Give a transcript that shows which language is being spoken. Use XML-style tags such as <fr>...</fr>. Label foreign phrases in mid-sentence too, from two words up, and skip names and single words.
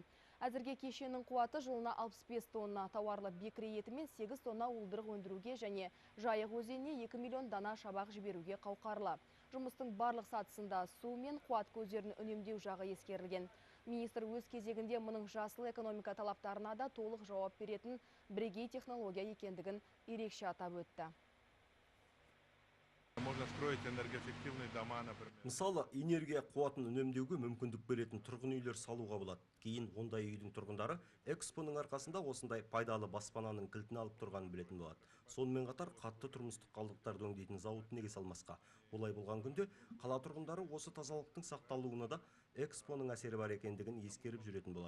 <kk>Әзірге кешеннің қуаты жылына 65 тонна тауарлы бекіре еті мен 8 тонна уылдырық өндіруге және Жайық өзеніне 2 миллион дана шабақ жіберуге қауқарлы. Жұмыстың барлық сатысында су мен қуат көздерін үнемдеу жағы ескерілген. Министр өз кезегінде мұның жасыл экономика талаптарына да толық жауап беретін бірегей технология екендігін ерекше атап өтті.</kk> <ru>Можно строить энергоэффективные дома, например.</ru> <kk>Мысалы, энергия қуатын үнемдеуге мүмкіндік беретін тұрғын үйлер салуға болады. Кейін ондай үйдің тұрғындары экспоның арқасында осындай пайдалы баспананың кілтін алып тұрғанын білетін болады. Сонымен қатар қатты тұрмыстық қалдықтарды өңдейтін зауыт неге салмасқа. Олай болған күнде қала тұрғындары осы тазалықтың сақталуына да экспоның әсері бар екендігін ескеріп жүретін болады.</kk>